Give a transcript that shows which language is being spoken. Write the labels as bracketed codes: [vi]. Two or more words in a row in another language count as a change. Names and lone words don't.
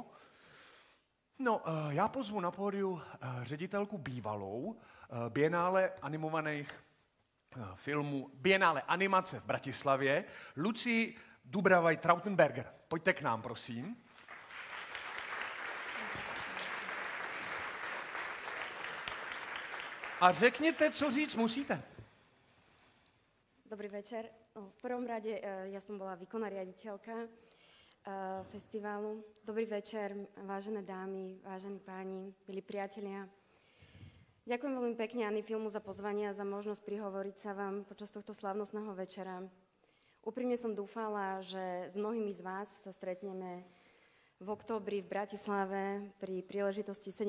[cs] No, já pozvu na pódiu ředitelku bývalou Bienále animovaných filmů, Bienále animace v Bratislavě, Lucii Dubravaj-Trautenberger. Pojďte k nám, prosím. A řekněte, co říct musíte. Dobrý večer. [sk] V prvom rade ja som bola výkonná riaditeľka festivalu. Dobrý večer, vážené dámy, vážení páni, milí priatelia. Ďakujem veľmi pekne Ani Filmu za pozvanie a za možnosť prihovoriť sa vám počas tohto slávnostného večera. Úprimne som dúfala, že s mnohými z vás sa stretneme v októbri v Bratislave pri príležitosti 17.